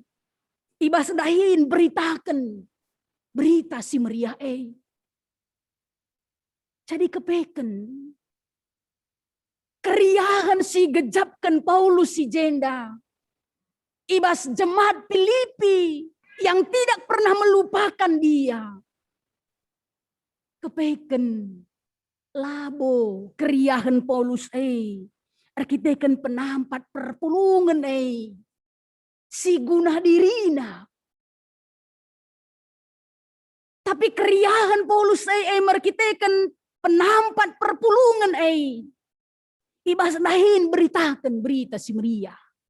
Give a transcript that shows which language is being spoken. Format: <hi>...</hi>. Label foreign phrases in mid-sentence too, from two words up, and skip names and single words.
<btx>Ibas dahin beritakan berita si meriah Jadi kepeken. Keriahan si gejapkan Paulus si jenda.</btx> <id>Ibas jemaat Filipi yang tidak pernah melupakan dia.</id> <btx>Kepeken. Labo keriahan Paulus arkiteken penampat perpulungan si guna dirina. Tapi keriahan Paulus arkiteken penampat perpulungan ibas dahin beritakan berita si meriah.</btx>